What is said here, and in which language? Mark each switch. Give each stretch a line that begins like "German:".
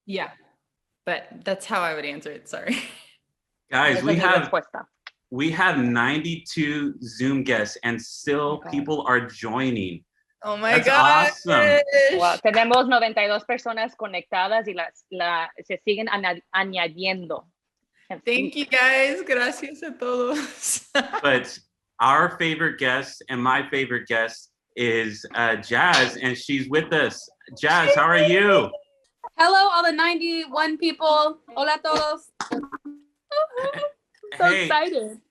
English: Yeah, but that's how I would answer it, sorry. Guys, we have 92 Zoom guests and still people are joining. Oh my God. Awesome. Wow.
Spanish: Tenemos 92 personas conectadas y se siguen añadiendo.
English: Thank you guys.
Spanish: Gracias a todos.
English: But our favorite guest and my favorite guest is Jazz, and she's with us. Jazz, how are you? Hello, all the 91 people.
Spanish: Hola a todos.
English: So excited.